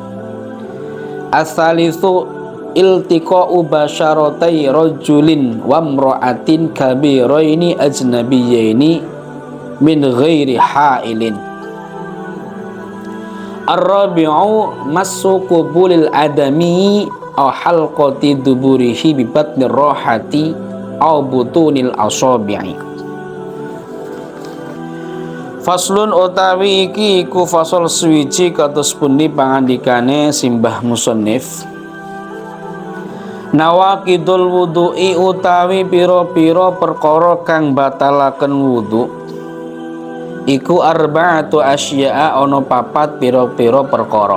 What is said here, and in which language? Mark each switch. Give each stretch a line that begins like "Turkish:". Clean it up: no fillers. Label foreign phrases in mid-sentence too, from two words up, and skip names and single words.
Arabic: الثالث التقاء بشرتي رجل وامرأة كبيرين أجنبيين من غير حائل. الرابع مس قبل الآدمي أو حلقة دبره ببطن الراحة أو بطون الأصابع.
Javanese: Faslun utawi iki iku fasal suwiji kados pundi pangandikane simbah musannif.
Arabic: نواقض الوضوء
Javanese: utawi pira-pira perkara kang batalaken wudu iku
Arabic: أربعة أشياء,
Javanese: ana papat pira-pira perkara.